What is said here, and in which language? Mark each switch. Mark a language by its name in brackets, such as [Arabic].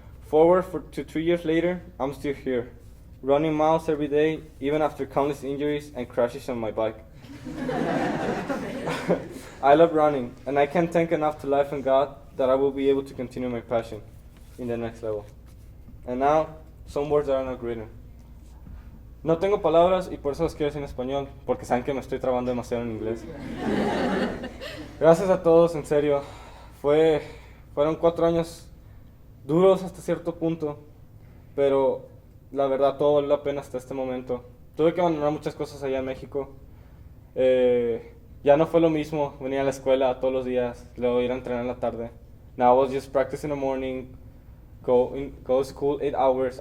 [English] To 3 years later, I'm still here, running miles every day, even after countless injuries and crashes on my bike. I love running, and I can't thank enough to life and God that I will be able to continue my passion in the next level. And now, some words that are not written. [Spanish] No tengo palabras y por eso las quiero decir en español, porque saben que me estoy trabando demasiado en inglés. Gracias a todos, en serio. Fueron 4 años duros hasta cierto punto, pero la verdad todo valió la pena hasta este momento. Tuve que abandonar muchas cosas allá en México. Ya no fue lo mismo venir a la escuela todos los días, luego ir a entrenar en la tarde. [English] Now I was just practice in the morning, go to school 8 hours.